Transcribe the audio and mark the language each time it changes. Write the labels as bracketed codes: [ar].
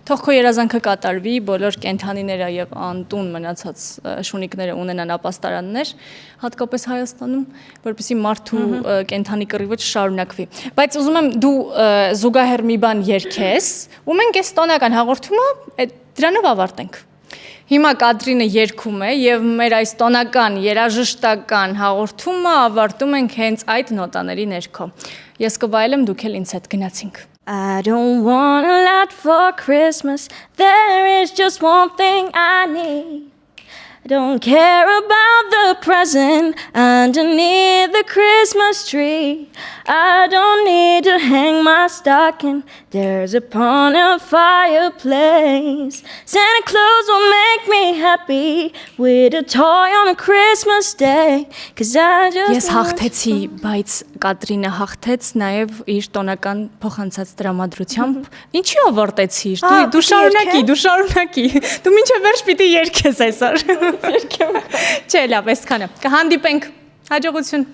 [hy] Թող քո երազանքը կատարվի, բոլոր կենթանիները եւ անտուն մնացած շունիկները ունենան ապաստարաններ, հատկապես Հայաստանում, որպեսզի մարդու կենթանի կռիվը չշարունակվի։ Բայց ուզում եմ դու զուգահեռ մի բան երգես, ու մենք այս տոնական հաղորդումը դրանով ավարտենք։ Հիմա Կատրինը երգում է եւ մեր այս տոնական երաժշտական հաղորդումը ավարտում ենք հենց այդ նոտաների ներքո։ Ես կվայելեմ, դուք էլ ինձ հետ գնացինք։ [en] I don't want a lot for Christmas. There is just one thing I need. I don't care about the present underneath the Christmas tree. I don't need to hang my stocking. There's a upon a fireplace. Santa Claus will make me happy with a toy on a Christmas day. 'Cause I just [hy] Ես հաղթեցի, բայց Կատրինը հաղթեց նաև իր տոնական փոխանցած տրամադրությամբ։ Ինչի ավարտեցիր։ Դու շարունակի։ Դու մինչև վերջ պիտի երգես այսօր։ Երգեմ։ Չէ, լավ, այսքանը։ Կհանդիպենք։ Հաջողություն։